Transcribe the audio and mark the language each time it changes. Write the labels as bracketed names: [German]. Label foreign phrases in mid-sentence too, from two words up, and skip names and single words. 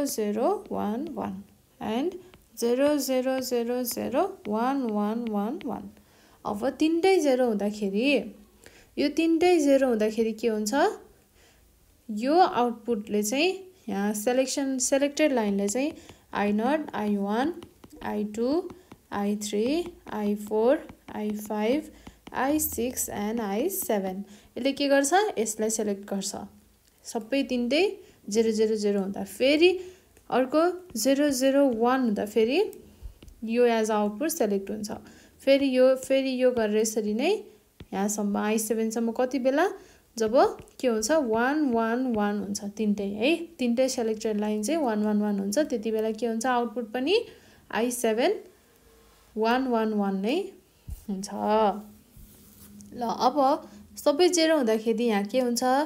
[Nepali] 0 1 1 and 0 0 0 0 1 1 1 1 अब तीनटै 0 हुँदाखेरि यो तीनटै 0 हुँदाखेरि के हुन्छ यो आउटपुटले चाहिँ यहाँ सेलेक्टेड लाइनले चाहिँ I0 I1 I2 I3 I4 I5 I6 and I7 यसले के गर्छ यसलाई सेलेक्ट गर्छ सबै तीनटै 0 0 0 हुँदा फेरि अर्को 0 0 1 हुँदा फेरि यो [English] as output select [Nepali] हुन्छ फेरि यो गरेर यसरी नै यहाँसम्म I7 सम्म कति बेला जब के हुन्छ 1 1 1 हुन्छ तीनटै है तीनटै [English] selected line [Nepali] चाहिँ 1 1 1 हुन्छ त्यति बेला के हुन्छ आउटपुट पनि I7 1 1 1 नै हुन्छ ल अब सबै 0 हुँदाखेरि यहाँ के हुन्छ